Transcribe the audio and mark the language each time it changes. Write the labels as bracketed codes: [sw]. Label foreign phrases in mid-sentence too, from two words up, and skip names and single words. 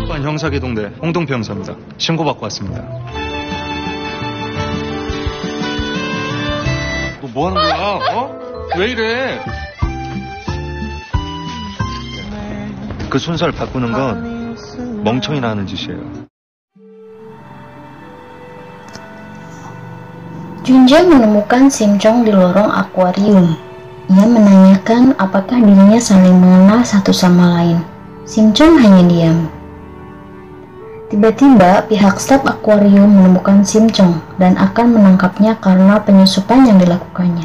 [ko] 병사계동대 홍동표 형사입니다. 신고받고 왔습니다. 너 뭐 하는 거야? 어? 왜 이래? 그 순서를 바꾸는 건 멍청이나 하는 짓이에요. [id] Junje menemukan Simchong di lorong akuarium. Ia menanyakan apakah dirinya saling mengenal satu sama lain. Simchong hanya diam. Tiba-tiba pihak staf akuarium menemukan Simchong dan akan menangkapnya karena penyusupan yang dilakukannya.